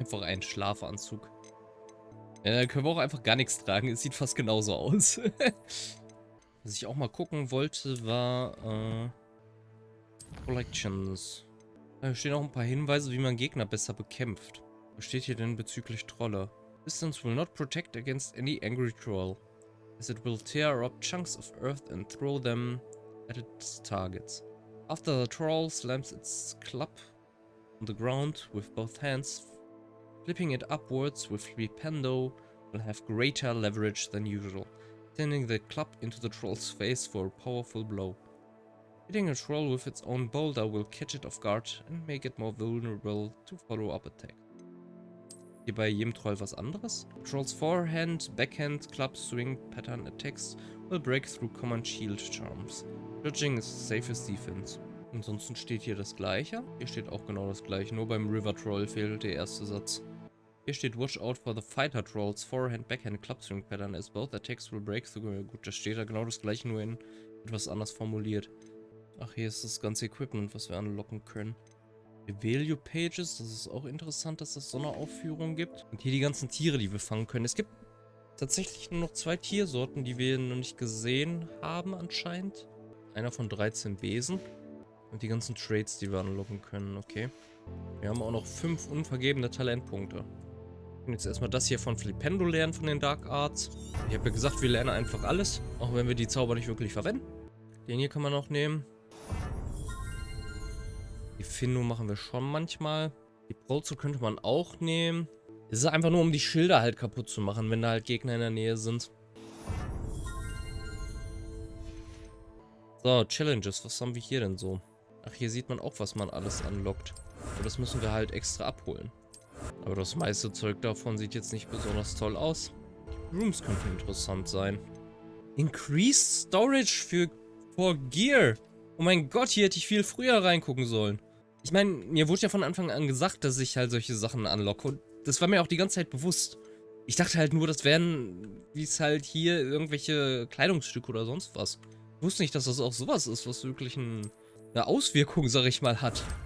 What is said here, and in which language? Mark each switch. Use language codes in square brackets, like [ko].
[de] Einfach ein Schlafanzug. Ja, können wir auch einfach gar nichts tragen. Es sieht fast genauso aus. Was ich auch mal gucken wollte, war Collections. Da stehen auch ein paar Hinweise, wie man Gegner besser bekämpft. Was steht hier denn bezüglich Trolle? [en] Distance will not protect against any angry troll, as it will tear up chunks of earth and throw them at its targets. After the troll slams its club on the ground with both hands, flipping it upwards with flipendo will have greater leverage than usual, sending the club into the troll's face for a powerful blow. Hitting a troll with its own boulder will catch it off guard and make it more vulnerable to follow-up attack. [de] Hier bei jedem Troll was anderes. [en] Troll's forehand, backhand, club, swing, pattern attacks will break through common shield charms. Dodging is the safest defense. [de] Ansonsten steht hier das gleiche. Hier steht auch genau das gleiche, nur beim River Troll fehlt der erste Satz. Hier steht [en] Watch out for the fighter trolls, forehand, backhand, club, swing, pattern as both attacks will break through. [de] Gut, da steht da genau das gleiche, nur in etwas anders formuliert. Ach, hier ist das ganze Equipment, was wir anlocken können. Value Pages, das ist auch interessant, dass es so eine Aufführung gibt. Und hier die ganzen Tiere, die wir fangen können. Es gibt tatsächlich nur noch 2 Tiersorten, die wir noch nicht gesehen haben anscheinend. Einer von 13 Besen. Und die ganzen Trades, die wir anlocken können, okay. Wir haben auch noch 5 unvergebene Talentpunkte. Wir können jetzt erstmal das hier von Flipendo lernen, von den Dark Arts. Ich habe ja gesagt, wir lernen einfach alles, auch wenn wir die Zauber nicht wirklich verwenden. Den hier kann man noch nehmen. Die Finno machen wir schon manchmal. Die Prolzo könnte man auch nehmen. Es ist einfach nur, um die Schilder halt kaputt zu machen, wenn da halt Gegner in der Nähe sind. So, Challenges. Was haben wir hier denn so? Ach, hier sieht man auch, was man alles anlockt. Aber das müssen wir halt extra abholen. Aber das meiste Zeug davon sieht jetzt nicht besonders toll aus. Rooms könnten interessant sein. [en] Increased Storage for Gear. [de] Oh mein Gott, hier hätte ich viel früher reingucken sollen. Ich meine, mir wurde ja von Anfang an gesagt, dass ich halt solche Sachen anlocke. Und das war mir auch die ganze Zeit bewusst. Ich dachte halt nur, das wären, wie es halt hier, irgendwelche Kleidungsstücke oder sonst was. Ich wusste nicht, dass das auch sowas ist, was wirklich eine Auswirkung, sag ich mal, hat.